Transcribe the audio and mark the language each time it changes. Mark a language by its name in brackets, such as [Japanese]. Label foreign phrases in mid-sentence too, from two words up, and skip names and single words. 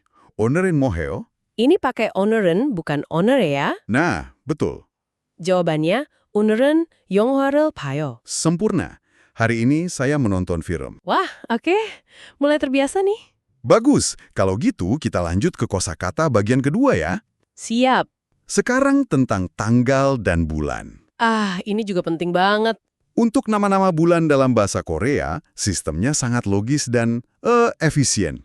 [Korean] 오늘은 뭐 해? [Indonesian] Ini pakai 오늘은 bukan 오늘 ya? Nah, betul. Jawabannya, [Korean] 오늘은 영화를 봐요. [Indonesian] Sempurna. Hari ini saya menonton film. Wah, oke. Mulai terbiasa nih. Bagus. Kalau gitu, kita lanjut ke kosakata bagian kedua ya. Siap. Sekarang tentang tanggal dan bulan. Ah, ini juga penting banget. Untuk nama-nama bulan dalam bahasa Korea, sistemnya sangat logis dan efisien.